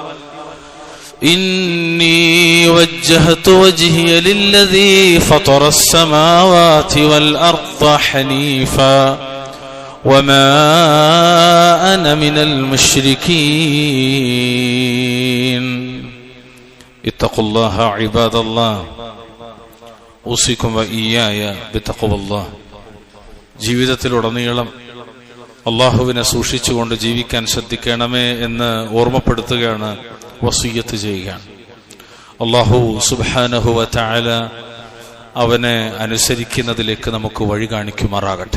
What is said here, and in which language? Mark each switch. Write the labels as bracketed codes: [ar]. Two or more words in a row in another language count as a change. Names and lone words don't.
[ar] إني وجهت وجهي للذي فطر السماوات والأرض حنيفا وما أنا من المشركين اتقوا الله عباد الله أوصيكم وإياي بتقوى الله. [ml] ജീവിതത്തിലുടനീളം അള്ളാഹുവിനെ സൂക്ഷിച്ചുകൊണ്ട് ജീവിക്കാൻ ശ്രദ്ധിക്കണമേ എന്ന് ഓർമ്മപ്പെടുത്തുകയാണ്, വസിയ്യത്ത് ചെയ്യുകയാണ്. അള്ളാഹു [ar] سبحانه وتعالى [ml] അവനെ അനുസരിക്കുന്നതിലേക്ക് നമുക്ക് വഴി കാണിക്കുമാറാകട്ടെ.